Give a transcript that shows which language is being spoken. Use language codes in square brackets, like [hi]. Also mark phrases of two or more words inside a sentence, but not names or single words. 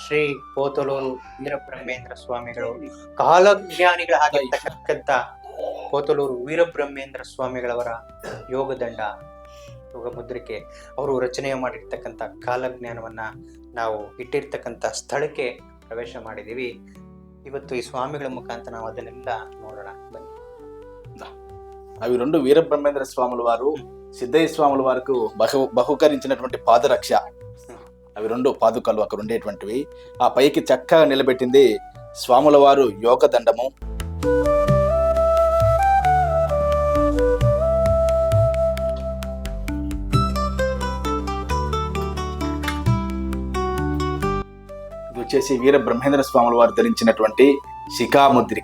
[kn] ಶ್ರೀ ಪೋತಲೂರು ವೀರಬ್ರಹ್ಮೇಂದ್ರ ಸ್ವಾಮಿಗಳು ಕಾಲಜ್ಞಾನಿಗಳಾಗಿರ್ತಕ್ಕಂಥ ಪೋತಲೂರು ವೀರಬ್ರಹ್ಮೇಂದ್ರ ಸ್ವಾಮಿಗಳವರ ಯೋಗದಂಡ ಯೋಗ ಮುದ್ರಿಕೆ ಅವರು ರಚನೆ ಮಾಡಿರ್ತಕ್ಕಂಥ ಕಾಲಜ್ಞಾನವನ್ನ ನಾವು ಇಟ್ಟಿರ್ತಕ್ಕಂಥ ಸ್ಥಳಕ್ಕೆ ಪ್ರವೇಶ ಮಾಡಿದ್ದೀವಿ. ಇವತ್ತು ಈ ಸ್ವಾಮಿಗಳ ಮುಖಾಂತರ ನಾವು ಅದನ್ನೆಲ್ಲ ನೋಡೋಣ ಬನ್ನಿ. [te] అవి రెండు వీరబ్రహ్మేంద్ర స్వాముల వారు సిద్ధయ్య స్వాముల వారికి బహుకరించినటువంటి పాదరక్ష. అవి రెండు పాదుకలు అక్కడ ఉండేటువంటివి. ఆ పైకి చక్కగా నిలబెట్టింది స్వాముల వారు యోగ దండము. ఇది వచ్చేసి వీర బ్రహ్మేంద్ర స్వాముల వారు ధరించినటువంటి శిఖాముద్రిక.